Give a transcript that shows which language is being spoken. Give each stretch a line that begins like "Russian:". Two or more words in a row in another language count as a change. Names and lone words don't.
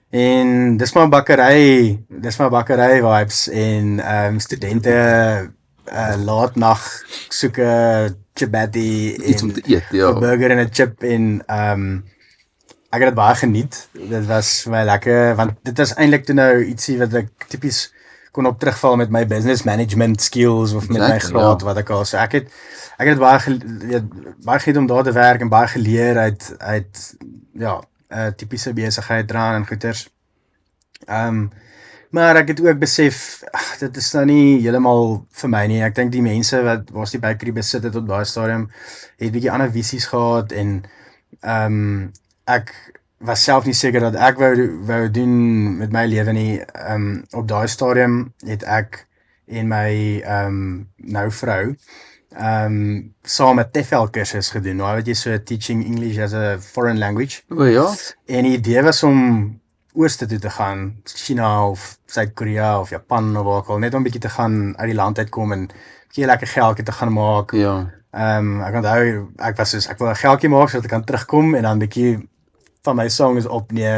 Afrikaans: En dis maar bakkery vibes, en studente laat nag soek 'n chapati Iets om te eet, ja. 'n burger en 'n chip en ek het dit baie geniet. Dit was vir my lekker want dit was eintlik toe nou ietsie wat ek tipies kon op terugval met my
English: business management skills
Afrikaans: of met my Exactly, graad ja. wat ek al so ek het baie baie geniet om daar te werk en baie geleer uit ja, tipiese besigheid dra en goeters. Maar ek het ook besef, dit is nou nie heeltemal vir my nie. Ek dink die mense wat was die bakery besit het op daai stadium, het bietjie ander visies gehad en ek was self nie seker dat ek wou doen met my lewe nie. Op daai stadium het ek en my nou vrou saam 'n TEFL kursus gedoen. Nou wat jy so
English: teaching English as a foreign language.
Afrikaans: O ja. En die idee was om ooste toe te gaan, China of Suid-Korea of Japan of waar ook al, net om 'n bietjie te gaan uit die land uitkom en 'n bietjie lekker geldjie te gaan maak. Ja. Ek onthou, ek wil 'n geldjie maak sodat ek kan terugkom en dan 'n bietjie van my songs opneem